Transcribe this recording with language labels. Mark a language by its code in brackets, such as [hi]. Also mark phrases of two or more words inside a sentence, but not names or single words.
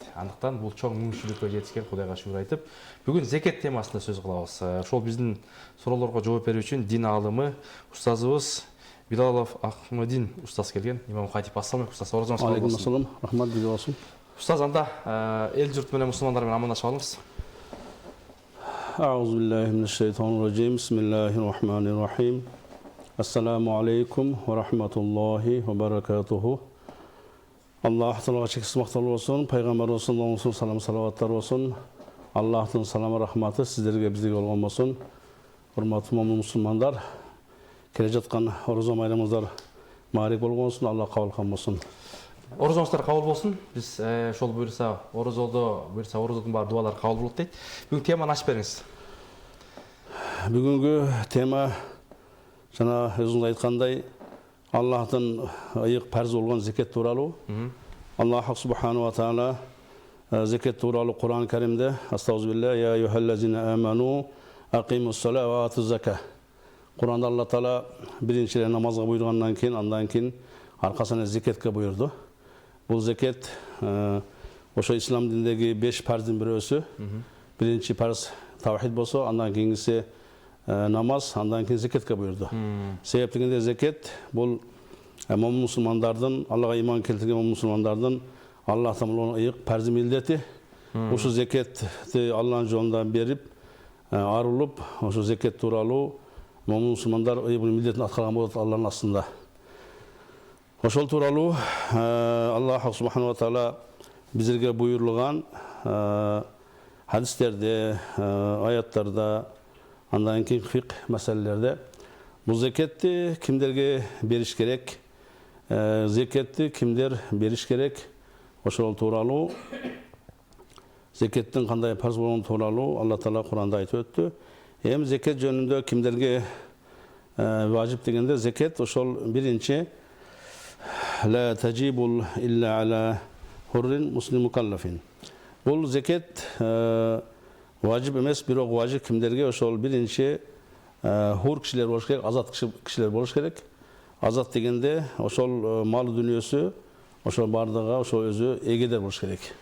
[ky] Андыктан бул чоң мүмкүнчүлүккө жетишкен Кудайга шүгүр айтып, бүгүн зекет темасында сөз кылабыз. Ошол биздин суроолорго жооп берүү үчүн дин аалымы устазыбыз Билалов Ахмадин устаз келген. Имам Хатип, [ar] السلام عليكم [ky] устаз. Орозоңуз кабыл болсун. [ar] عليكم السلام. [ky] Рахмат биз болсун. Устаз, анда эл журт менен мусулмандар менен амандашып алыңыз. [ar] أعوذ بالله من الشيطان الرجيم. بسم الله الرحمن الرحيم. السلام عليكم ورحمة الله وبركاته. [ky] Аллах Таалага чексиз макталуу болсун, пайгамбарыбыз [ar] صلى الله سلام [ky] салаваттар болсун. Аллахтын саламы рахматы сиздерге бизге болгон болсун. Урматтуу мусулмандар, келе жаткан орозо майрамыңыздар маарик болгонсун, Алла кабыл кылган болсун. Орозоңуздар кабыл болсун. Биз ошол буйрса орозодун баары дуалар кабыл болот дейт. Бүгүн теманы ачып бериңиз. Бүгүнкү тема жана өзүңүз айткандай Аллахтын ыйык парз болгон зекет тууралуу. [ar] الله سبحانه وتعالى [ky] зекет тууралуу Кур'ан Каримде [ar] أستغفر الله يا أيها الذين آمنوا أقيموا الصلاة وآتوا الزكاة. [ky] Кур'анда Алла таала биринчиден намазга буйругандан кийин, андан кийин аркасынан зекетке буйрду. Бул зекет ошо ислам динидеги 5 парздын бирөөсү. Биринчи парз тавхид болсо, андан кийинкиси намаз, андан кийин зекетке буйрду. Себеп дегенде зекет бул момун мусулмандардын, Аллага иман келтирген момун мусулмандардын Аллах тааланын ыйык парз милдети. Ошо зекетти Алланын жолунда берип, арылып, ошо зекет тууралуу момун мусулмандар ыйык милдетин аткарган болот Алланын астында. Ошол тууралуу [ar] الله سبحانه وتعالى [ky] бизерге буйрулган хадистерде, аяттарда, андан кийин фикх маселелерде бул зекетти кимдерге бериш керек, зекетти кимдер бериш керек, ошол тууралуу зекеттин кандай парз болгону тууралуу Алла таала Кур'анда айтып өттү. Эми зекет жөнүндө кимдерге важип дегенде зекет ошол биринчи [ar] لا تجب إلا على حر مسلم مكلف. [ky] Бул зекет важип эмес, бирок важип кимдерге ошол биринчи хур кишилер болуш керек, азат кишилер болуш керек. Азат дегенде ошол мал дүнүйөсү, ошол бардыгы ошол өзү эгедер болуш керек.